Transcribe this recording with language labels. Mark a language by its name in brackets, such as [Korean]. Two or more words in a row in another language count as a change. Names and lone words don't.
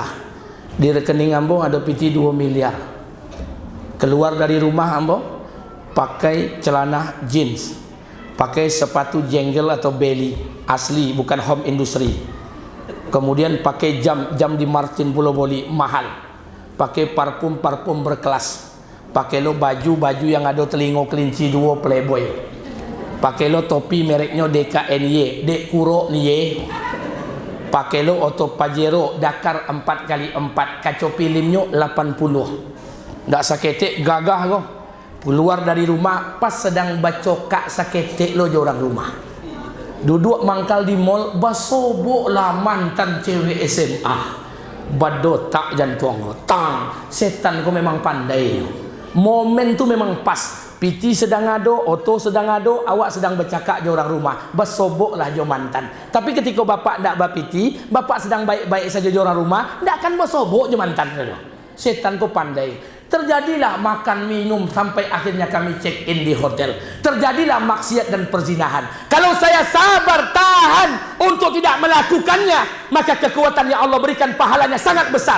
[Minangkabau] Di rekening ambo ada piti 2 miliar. Keluar dari rumah ambo pakai celana jeans, pakai sepatu jenggel atau belly asli, bukan [English] home industry. [Indonesian] Kemudian pakai jam di Martin Pulau Boli mahal. Pakai parfum berkelas. [Minangkabau] Pakai lo baju yang ada telingo kelinci 2 Playboy. Pakai lo topi mereknya DKNY, Dek Kuro Nye. Pakai lo auto Pajero Dakar 4x4, kaca filmnya 80. Ndak saketek gagah lo. Keluar dari rumah pas sedang bacokak saketek lo je orang rumah. Duduk mangkal di mall, basobok lah mantan cewek SMA. Badotak jantung tang. [Indonesian] Setan kau memang pandai. [Minangkabau] Momen tu memang pas. Piti sedang ado, oto sedang ado, awak sedang bercakap je orang rumah. Bersobok lah je mantan. Tapi ketika bapak tak berpiti, bapak sedang baik-baik saja je orang rumah, tak akan bersobok je mantan. [Indonesian] Setan kau pandai. Terjadilah makan minum sampai akhirnya kami [English] check in [Indonesian] di hotel. Terjadilah maksiat dan perzinahan. Kalau saya sabar tahan untuk tidak melakukannya, maka kekuatan yang Allah berikan pahalanya sangat besar.